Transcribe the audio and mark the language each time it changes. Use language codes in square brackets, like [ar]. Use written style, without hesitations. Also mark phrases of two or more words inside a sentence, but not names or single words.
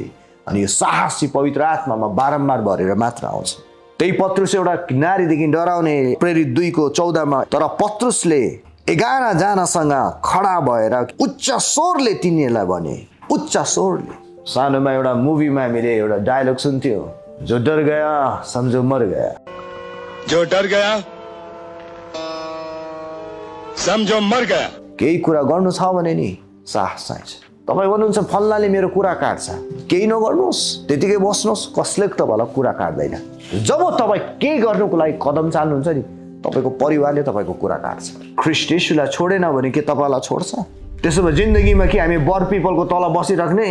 [ne] अनि यो साहस चाहिँ पवित्र आत्मामा बारम्बार भरेर मात्र आउँछ। त्यही पत्रुस एउटा नारीदेखि डराउने, प्रेरित 2:14 तर पत्रुसले 11 जनासँग खडा भएर उच्च स्वरले तिनीहरूलाई भने, उच्च स्वरले। सानोमा एउटा मुभीमा हामीले एउटा डायलग सुन्थ्यो, [hi] जो डर गया समझो मर गया। जो डर गया समझो मर गया। [ne] केही कुरा गर्नु छ भने नि साहस चाहिन्छ। तपाईँ भन्नुहुन्छ फल्नाले मेरो कुरा काट्छ, केही नगर्नुहोस्, त्यतिकै बस्नुहोस्, कसले तपाईँलाई कुरा काट्दैन। जब तपाईँ केही गर्नुको लागि कदम चाल्नुहुन्छ नि, तपाईँको परिवारले तपाईँको कुरा काट्छ। ख्रीष्ट येशूलाई छोडेन भने के तपाईँलाई छोड्छ? त्यसो भए जिन्दगीमा के हामी बर पिपलको तल बसिराख्ने?